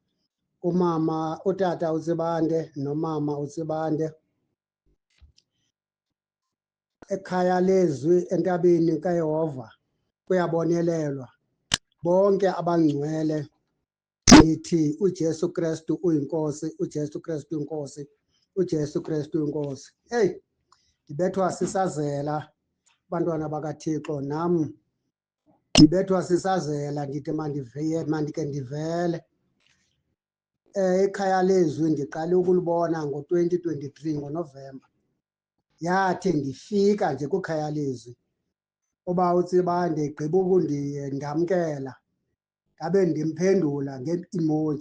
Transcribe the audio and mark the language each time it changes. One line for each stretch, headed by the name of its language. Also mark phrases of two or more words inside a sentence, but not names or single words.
Xhosa: Utata uSibande nomama uSibande ekhaya lezwi entabeni kaYehova kuyabonelelwa.
Zulu: Bonke abangcwele ngithi uJesu Kristu uyinkosi, uJesu Kristu uyinkosi, uJesu Kristu uyinkosi. Hey, ngibethwa sisazela bantwana bakaThixo, nami ngibethwa sisazela, ndithi mandike ndivele.
Xhosa: Ekhaya lezwi ndiqale ukulibona ngo-2023 ngoNovemba. Yathi ndifika nje kwikhaya lezwi uba uSibande egqiba ndamkela, ngabe ndimphendula nge-emoji.